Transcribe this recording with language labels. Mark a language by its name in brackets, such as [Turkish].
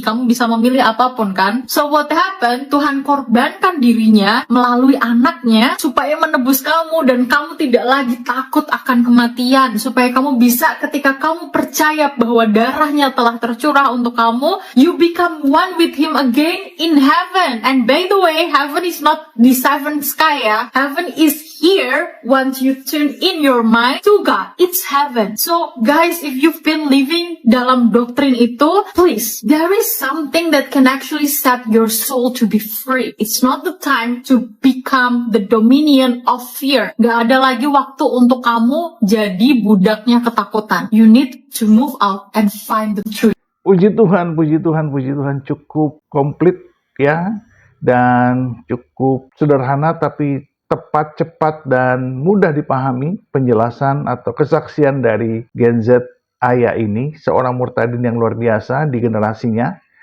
[Indonesian] Kamu bisa memilih apapun kan. [English] So what happened? [Indonesian] Tuhan korbankan dirinya melalui anaknya supaya menebus kamu, dan kamu tidak lagi takut akan kematian. Supaya kamu bisa, ketika kamu percaya bahwa darahnya telah tercurah untuk kamu, [English] you become one with him again in heaven. And by the way, heaven is not the seventh sky ya. Heaven is here once you turn in your mind to God. It's heaven. So guys, if you've been living [Indonesian] dalam doktrin itu, [English] please, there is something that can actually set your soul to be free. It's not the time to become the dominion of fear. [Indonesian] Gak ada lagi waktu untuk kamu jadi budaknya ketakutan. [English] You need to move out and find the truth. [Indonesian] Puji Tuhan, puji Tuhan, puji Tuhan, cukup komplit ya, dan cukup sederhana tapi tepat, cepat, dan mudah dipahami penjelasan atau kesaksian dari Gen Z Ayah ini, seorang murtadin yang luar biasa di generasinya.